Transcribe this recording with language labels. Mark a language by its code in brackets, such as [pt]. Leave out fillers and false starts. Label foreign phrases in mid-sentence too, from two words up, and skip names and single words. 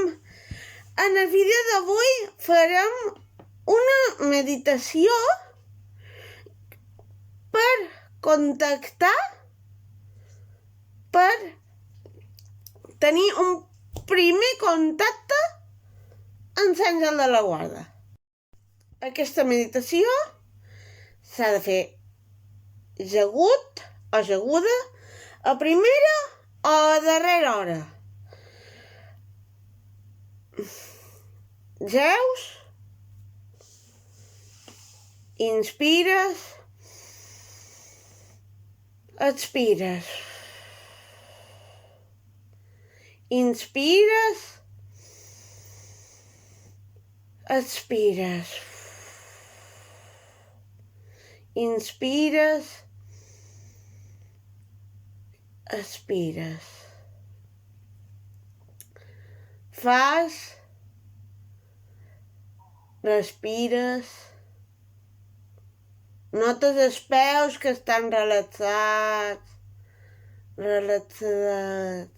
[ca] En el vídeo d'avui farem una meditació per contactar, per tenir un primer contacte amb l'àngel de la guarda. Aquesta meditació s'ha de fer ajagut o ajaguda a primera o a darrera hora. Jeus, inspires, expires. Inspires, expires. Inspires, expires. Fas, respires, notes els peus que estan relaxats, relaxats.